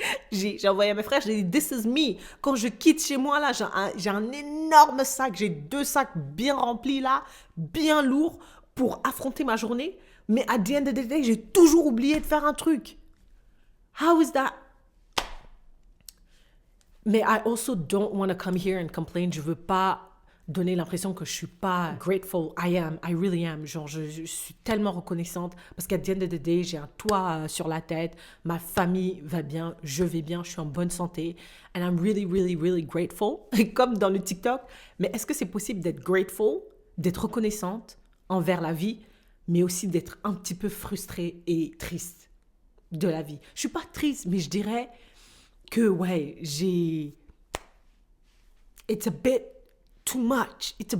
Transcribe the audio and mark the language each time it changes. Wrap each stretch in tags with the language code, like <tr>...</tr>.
<fr>J'ai envoyé à mes frères, j'ai dit,</fr> <en>this is me.</en> <fr>Quand je quitte chez moi là, j'ai un énorme sac, j'ai 2 sacs bien remplis là, bien lourds pour affronter ma journée. Mais</fr> <en>at the end of the day,</en> <fr>j'ai toujours oublié de faire un truc.</fr> <en>How is that?</en> <fr>Mais</fr> <en>I also don't want to come here and complain.</en> <fr>Je veux pas donner l'impression que je suis pas grateful.</fr> <en>I really am.</en> <fr>Genre, je suis tellement reconnaissante parce qu'à</fr> <en>the end of the day,</en> <fr>j'ai un toit sur la tête, ma famille va bien, je vais bien, je suis en bonne santé.</fr> <en>And I'm really, really, really grateful.</en> <fr>Comme dans le TikTok. Mais est-ce que c'est possible d'être grateful, d'être reconnaissante envers la vie, mais aussi d'être un petit peu frustrée et triste de la vie? Je suis pas triste, mais je dirais que ouais,</fr> <en>it's a bit too much.</en>